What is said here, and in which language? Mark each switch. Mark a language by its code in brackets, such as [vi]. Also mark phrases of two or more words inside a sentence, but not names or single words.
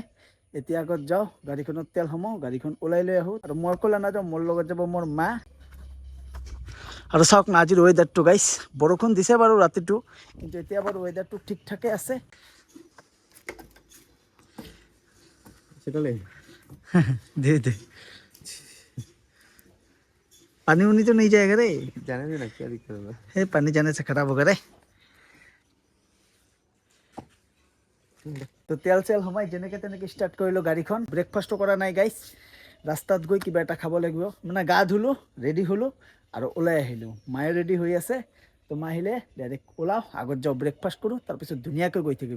[as] এতিয়া আগত যাওঁ, গাড়ীখনত তেল সোমাওঁ, গাড়ীখন ওলাই লৈ আহোঁ। আৰু মই অকলে নাযাওঁ, মোৰ লগত যাব মোৰ মা। আৰু চাওক না আজিৰ ৱেডাৰটো গাইছ, বৰষুণ দিছে বাৰু ৰাতিটো, কিন্তু এতিয়া বাৰু ৱেডাৰটো ঠিক ঠাকে আছে। [hi] দে দে पानी उनी तो नहीं जाएगा रे, जाने देना, क्या दिक्कत है? हे पानी जाने से खराब होगा रे। [as] তো তেল চেল সোমাই যেনেকৈ তেনেকৈ ষ্টাৰ্ট কৰিলোঁ গাড়ীখন। ব্ৰেকফাষ্টো কৰা নাই গাইছ, ৰাস্তাত গৈ কিবা এটা খাব লাগিব। মানে গা ধুলোঁ, ৰেডি হ'লোঁ আৰু ওলাই আহিলোঁ। মায়ে ৰেডি হৈ আছে, তো মা আহিলে ডাইৰেক্ট ওলাওঁ, আগত যাওঁ ব্ৰেকফাষ্ট কৰোঁ, তাৰপিছত ধুনীয়াকৈ গৈ থাকিম।